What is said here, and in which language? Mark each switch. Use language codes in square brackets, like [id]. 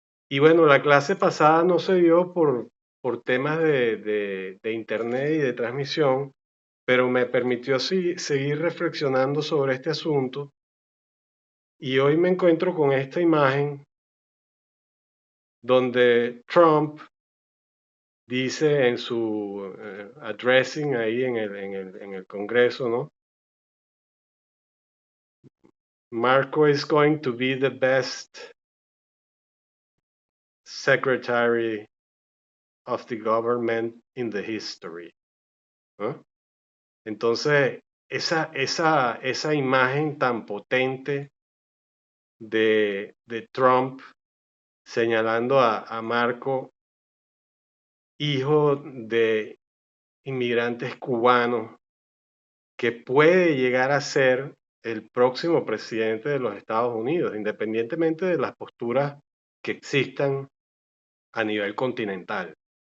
[es] Y bueno, la clase pasada no se dio por temas de internet y de transmisión, pero me permitió seguir reflexionando sobre este asunto y hoy me encuentro con esta imagen donde Trump dice en su addressing ahí en el Congreso, ¿no? [en] Marco is going to be the best secretary of the government in the history, [es] ¿no? Entonces, esa imagen tan potente de Trump señalando a Marco, hijo de inmigrantes cubanos, que puede llegar a ser el próximo presidente de los Estados Unidos, independientemente de las posturas que existan a nivel continental.